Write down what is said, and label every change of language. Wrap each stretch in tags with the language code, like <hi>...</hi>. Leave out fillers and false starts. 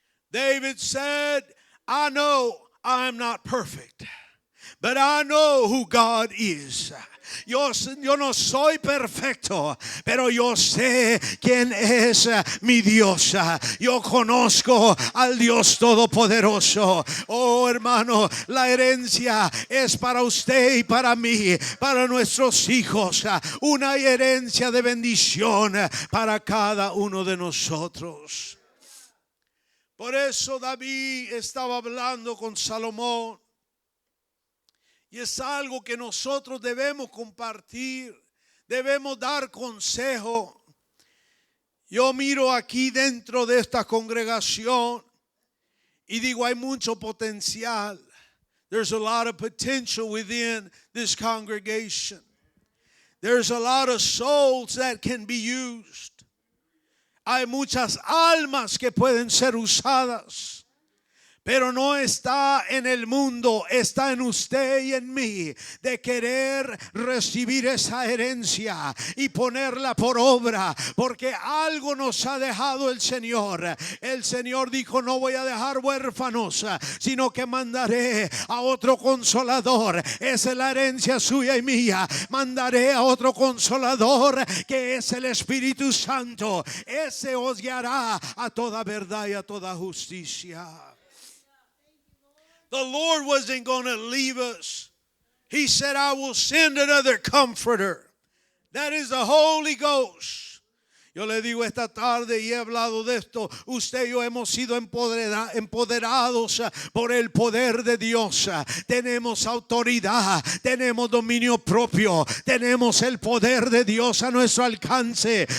<en>David said, I know I'm not perfect, but I know who God is.</en> <es>Yo no soy perfecto, pero yo sé quién es mi Dios. Yo conozco al Dios Todopoderoso. Oh, hermano, la herencia es para usted y para mí, para nuestros hijos. Una herencia de bendición para cada uno de nosotros. Por eso David estaba hablando con Salomón. Y es algo que nosotros debemos compartir, debemos dar consejo. Yo miro aquí dentro de esta congregación y digo, hay mucho potencial.</es> <en>There's a lot of potential within this congregation. There's a lot of souls that can be used.</en> <es>Hay muchas almas que pueden ser usadas. Pero no está en el mundo, está en usted y en mí, de querer recibir esa herencia y ponerla por obra, porque algo nos ha dejado el Señor. El Señor dijo, no voy a dejar huérfanos, sino que mandaré a otro consolador. Esa es la herencia suya y mía. Mandaré a otro consolador, que es el Espíritu Santo. Ese os guiará a toda verdad y a toda justicia.</es> <en>The Lord wasn't going to leave us. He said, I will send another comforter. That is the Holy Ghost.</en> <es>Yo le digo esta tarde, y he hablado de esto, usted y yo hemos sido empoderados por el poder de Dios. Tenemos autoridad, tenemos dominio propio, tenemos el poder de Dios a nuestro alcance.</es>